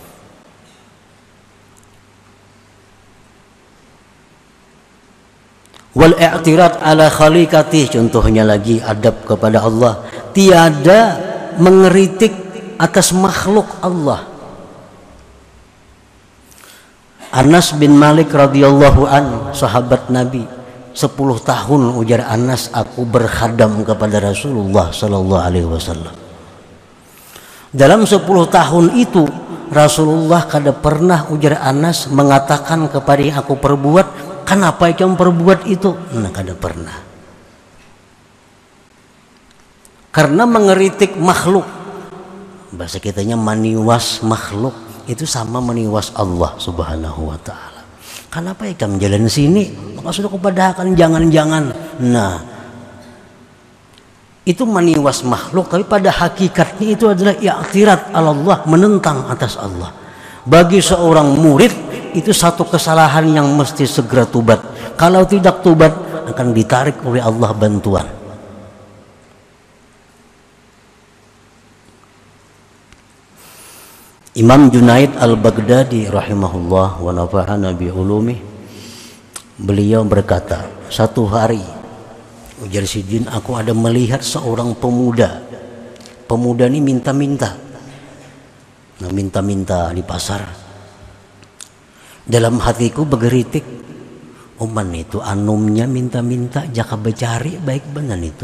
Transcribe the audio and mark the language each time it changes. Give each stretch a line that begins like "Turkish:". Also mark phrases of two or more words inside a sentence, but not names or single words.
Arabic: والاعتراض على خليقته,
Indonesian: contohnya lagi adab kepada Allah, tiada mengeritik atas makhluk Allah. Anas bin Malik
Arabic: رضي الله عن,
Banjar: sahabat Nabi, 10 tahun ujar Anas aku berkhadam kepada Rasulullah
Arabic: صلى الله عليه وسلم.
Banjar: Dalam 10 tahun itu Rasulullah kada pernah ujar Anas mengatakan kepada yang aku perbuat, kenapa kamu perbuat itu? Nah, kada pernah. Karena mengeritik makhluk, bahasa kitanya maniwas makhluk, itu sama maniwas Allah
Arabic: سبحانه وتعالى.
Indonesian: Kenapa kamu jalan sini?
Banjar: Maka sudah kupadahakan jangan-jangan. Nah, itu maniwas makhluk, tapi pada hakikatnya itu adalah i'tirad Allah, menentang atas Allah.
Indonesian: Bagi seorang murid itu satu kesalahan yang mesti segera tubat. Kalau tidak tubat akan ditarik oleh Allah bantuan.
Banjar: Imam Junaid al-Baghdadi
Arabic: رحمه الله ونفعنا بعلومه,
Banjar: beliau berkata, satu hari ujar Sidin, aku ada melihat seorang pemuda.
Indonesian: Pemuda ini minta-minta.
Banjar: Nah, minta-minta di pasar. Dalam hatiku bergeritik, oman itu anumnya minta-minta jaka becari baik benar itu.